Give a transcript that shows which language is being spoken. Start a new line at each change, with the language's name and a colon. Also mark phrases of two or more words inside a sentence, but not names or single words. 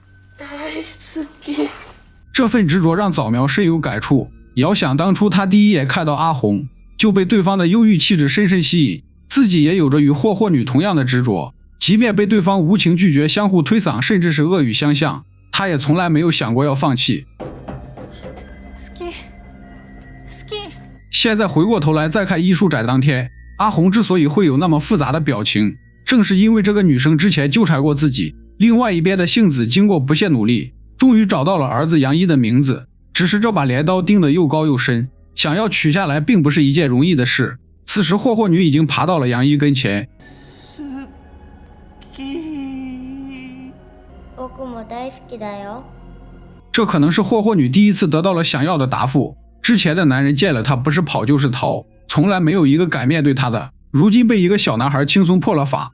Chinese: 這份執着讓早苗深有感觸，遙想當初他第一眼看到阿紅，就被對方的憂鬱氣質深深吸引，自己也有着與霍女同樣的執着，即便被對方無情拒絕，相互推搡，甚至是惡語相向，他也從來沒有想過要放棄。現在回過頭來再看藝術展當天，阿紅之所以會有那麼複雜的表情，正是因為這個女生之前糾纏過自己。另外一邊的幸子經過不懈努力，終於找到了兒子楊一的名字，只是這把鐮刀釘得又高又深，想要取下來並不是一件容易的事。此時霍女已經爬到了楊一跟前。這可能是霍女第一次得到了想要的答復， 之前的男人見了他不是跑就是逃，從來沒有一個敢面對他的，如今被一個小男孩輕鬆破了法。